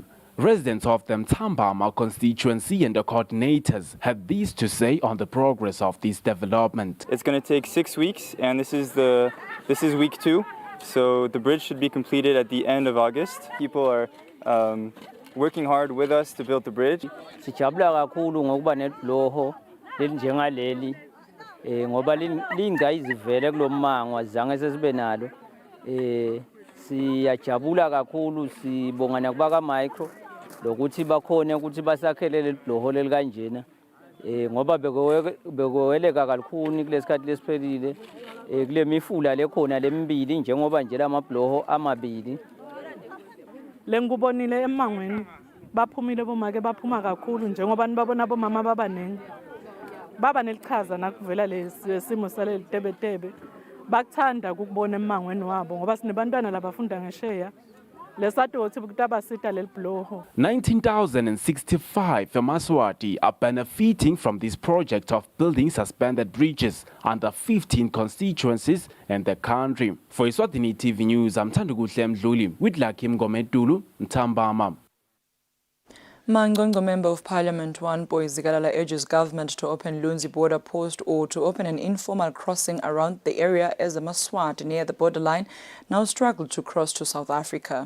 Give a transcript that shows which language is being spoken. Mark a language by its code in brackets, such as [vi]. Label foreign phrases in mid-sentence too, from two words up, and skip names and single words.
[en] Residents of the Mtambama constituency and the coordinators had this to say on the progress of this development. It's going to take 6 weeks, and this is week 2. So the bridge should be completed at the end of August. People are working hard with us to build the bridge. [ss] Sijabula kakhulu ngokuba nebloho lenjengaleli ngoba lingayizivele kulomango azange sesibe nalo siyajabula kakhulu sibonga nakubaka micro lokuthi bakhona ukuthi basakhelele ibloho lelikanjena ngoba bekoweleka kakhulu kulesikhathi lesiphelile kule mifula lekhona lemibili njengoba nje lamabloho amabili lengubonile emangweni baphumile bomake baphuma kakhulu njengoba nibabona bomama babanengi baba nelichaza nakuvela lesimo saleli tebetebe bakuthanda ukubona emangweni wabo ngoba sinebantwana labafunda ngesheya lesathi ukuthi kutabasita lelibloho [en] 19,065 Eswatini are benefiting from this project of building suspended bridges under 15 constituencies in the country. For Eswatini TV News, I'm Thandukuhle Mdluli with Lakim Gomedulu, Ntambama. Mangongo Member of Parliament One Zikalala urges government to open Lunzi border post or to open an informal crossing around the area as the Maswat near the borderline now struggle to cross to South Africa.